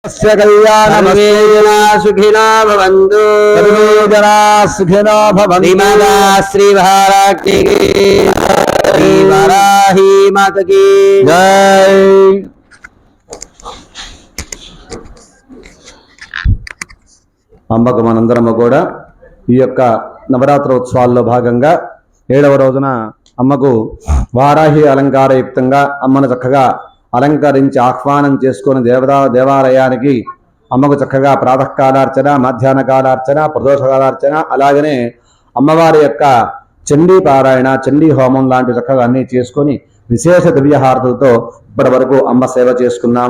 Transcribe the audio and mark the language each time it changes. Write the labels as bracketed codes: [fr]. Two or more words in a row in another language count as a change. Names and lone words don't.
[sa] कल्याणमस्तेजना सुखिनो भवन्तु सर्वेजना सुखिनो भवन्तु। [hi] श्रीमाता श्री महाराज श्री वाराही माता की जय। [te] అమ్మకు మనందరము కూడా ఈ యొక్క నవరాత్రి ఉత్సవాల్లో భాగంగా 7వ రోజున అమ్మకు వారాహి అలంకారయుక్తంగా అమ్మను చక్కగా అలంకరించి ఆహ్వానం చేసుకుని దేవాలయానికి అమ్మకు చక్కగా ప్రాతకాలార్చన, మధ్యాహ్న కాలార్చన, ప్రదోషకాలార్చన, అలాగనే అమ్మవారి యొక్క చండీ పారాయణ, చండీ హోమం లాంటి చక్కగా అన్నీ చేసుకొని విశేష దివ్యహారతులతో ఇప్పటి వరకు అమ్మ సేవ చేసుకున్నాము.